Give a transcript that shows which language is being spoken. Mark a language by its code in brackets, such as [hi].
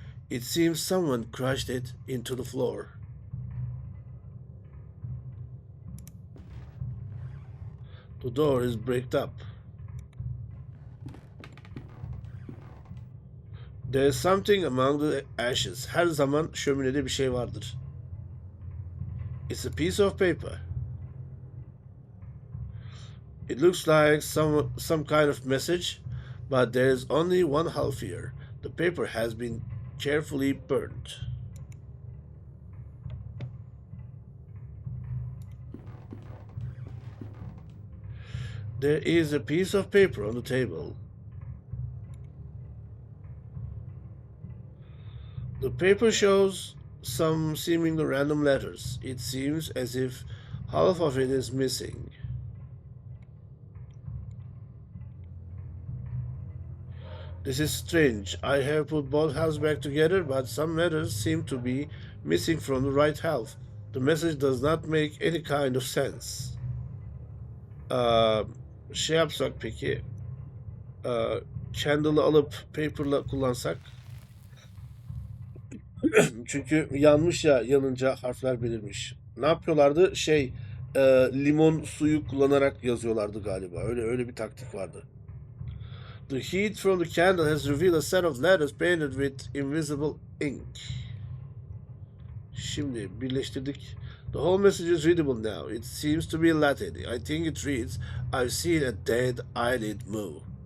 [en] It seems someone crushed it into the floor. The door is bricked up. There is something among the ashes. [tr] Her zaman şöminede bir şey vardır. [en] It's a piece of paper. It looks like some kind of message, but there is only one half here. The paper has been carefully burnt. There is a piece of paper on the table. The paper shows some seemingly random letters. It seems as if half of it is missing. This is strange. I have put both halves back together, but some letters seem to be missing from the right half. The message does not make any kind of sense. [tr] Şey yapsak peki, Candle'ı alıp paper'la kullansak. Çünkü yanmış ya, yanınca harfler belirmiş. Ne yapıyorlardı? Limon suyu kullanarak yazıyorlardı galiba. Öyle bir taktik vardı. [en] The heat from the candle has revealed a set of letters painted with invisible ink. [tr] Şimdi birleştirdik. [en] The whole message is readable now. It seems to be Latin. I think it reads, I've seen a dead eyelid move.